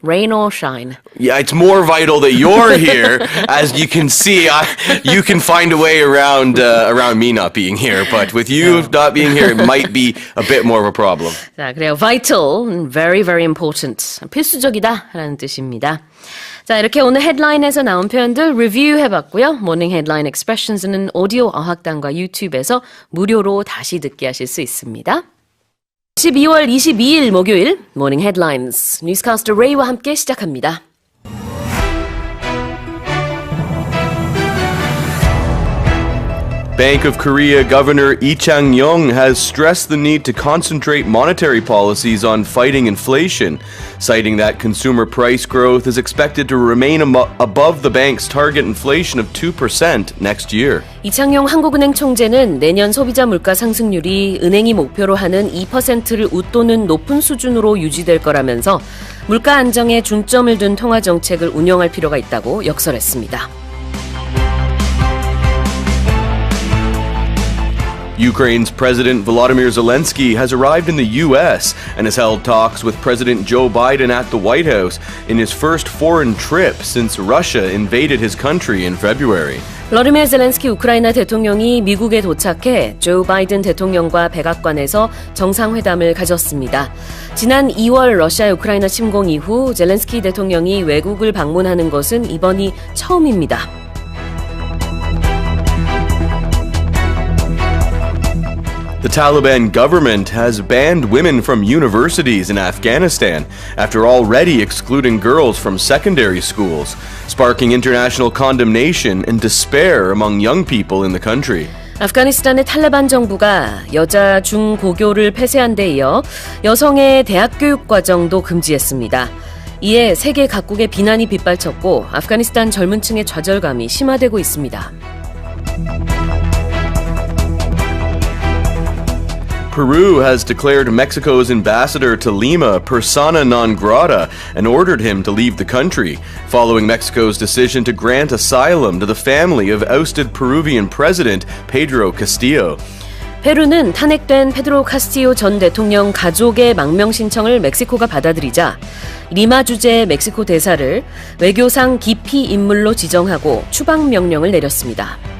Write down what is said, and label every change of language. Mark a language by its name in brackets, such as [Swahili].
[English] Rain or shine. Yeah, it's more vital that you're here. As you can see, you can find a way around me not being here. But with you not being here, it might be a bit more of a problem. [Korean] 자, 그래요. [English] Vital, very, very important. [Korean] 필수적이다라는 뜻입니다. 자, 이렇게 오늘 헤드라인에서 나온 표현들 리뷰해봤고요. 모닝 헤드라인 익스프레션스는 오디오 어학당과 유튜브에서 무료로 다시 듣기 하실 수 있습니다. 12월 22일 목요일 모닝 헤드라인스 뉴스캐스터 레이와 함께 시작합니다. [English] Bank of Korea Governor Lee Chang-yong has stressed the need to concentrate monetary policies on fighting inflation, citing that consumer price growth is expected to remain above the bank's target inflation of 2% next year. [Korean] 이창용 한국은행 총재는 내년 소비자 물가 상승률이 은행이 목표로 하는 2%를 웃도는 높은 수준으로 유지될 거라면서 물가 안정에 중점을 둔 통화 정책을 운영할 필요가 있다고 역설했습니다. [English] Ukraine's President Volodymyr Zelensky has arrived in the U.S. and has held talks with President Joe Biden at the White House in his first foreign trip since Russia invaded his country in February. [Korean] 블러디미르 젤렌스키 우크라이나 대통령이 미국에 도착해 조 바이든 대통령과 백악관에서 정상회담을 가졌습니다. 지난 2월 러시아 우크라이나 침공 이후 젤렌스키 대통령이 외국을 방문하는 것은 이번이 처음입니다. [English] The Taliban government has banned women from universities in Afghanistan after already excluding girls from secondary schools, sparking international condemnation and despair among young people in the country. [Korean] 아프가니스탄의 탈레반 정부가 여자 중고교를 폐쇄한 데 이어 여성의 대학 교육 과정도 금지했습니다. 이에 세계 각국의 비난이 빗발쳤고 아프가니스탄 젊은 층의 좌절감이 심화되고 있습니다. [English] Peru has declared Mexico's ambassador to Lima persona non grata and ordered him to leave the country, following Mexico's decision to grant asylum to the family of ousted Peruvian President Pedro Castillo. [Korean] 페루는 탄핵된 페드로 카스티오 전 대통령 가족의 망명 신청을 멕시코가 받아들이자 리마 주재 멕시코 대사를 외교상 기피 인물로 지정하고 추방 명령을 내렸습니다.